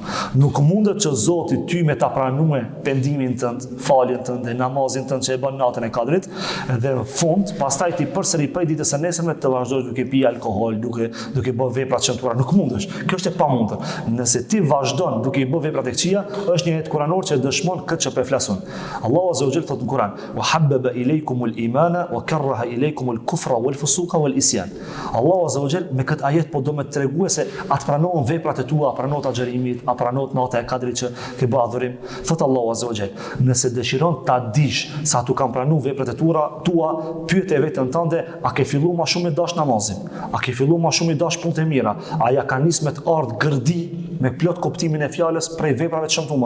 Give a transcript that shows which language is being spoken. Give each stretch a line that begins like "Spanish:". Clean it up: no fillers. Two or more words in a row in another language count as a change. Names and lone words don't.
Albanian: Nuk mundet që Zoti ty me ta pranue pendimin tënd, faljen tënd dhe namazin tënd që e bën natën e Kadrit, dhe në fund pastaj ti përsëri prej ditës së nesërme të vazhdosh duke pi alkool, duke bërë vepra të shëmtuara. Nuk mundesh. Kjo është e pamundur. Nëse ti vazhdon duke i bërë vepra të këqija, është një ajet kuranor që dëshmon këtë që po flasun. Allahu
Arabic: عز وجل
Albanian: thotë në Kur'an:
Arabic: وحبب إليكم الإيمان وكره إليكم الكفر والفسوق والإسيان.
Albanian: Allahu
Arabic: عز وجل
Albanian: me këtë ajet po do me tregue se atë pranohen veprat e tua, pranohet agjerimit, pranohet nata e Kadrit që ke bë adhurim. Thot Allahu
Arabic: عز وجل,
Albanian: nëse dëshiron ta dish sa tu kanë pranuar veprat e tua, pyete veten tënde, a ke filluar më shumë me dash namazin? A ke filluar më shumë me dash punë të mira? A ja ka nis me të ardh gërdi me plot kuptimin e fjalës prej veprave të shëmtuara?